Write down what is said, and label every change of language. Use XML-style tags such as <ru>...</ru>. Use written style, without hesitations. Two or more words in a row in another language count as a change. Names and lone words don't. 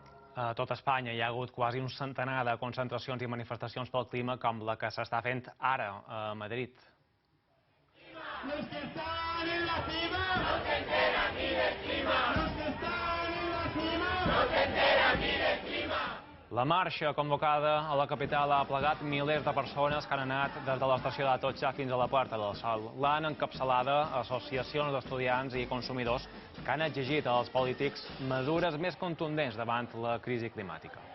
<ca>A tot Espanya hi ha hagut quasi un centenar de concentracions i manifestacions pel clima com la que s'està fent ara a Madrid.</ca> <es>Los que están en la cima no se enteran ni del clima. Los que están en la cima no se enteran ni del clima.</es> <ca>La marxa convocada a la capital ha plegat milers de persones que han anat des de l'estació d'Atocha fins a la Puerta del Sol. L'han encapçalada associacions d'estudiants i consumidors que han exigit als polítics mesures més contundents davant la crisi climàtica.</ca>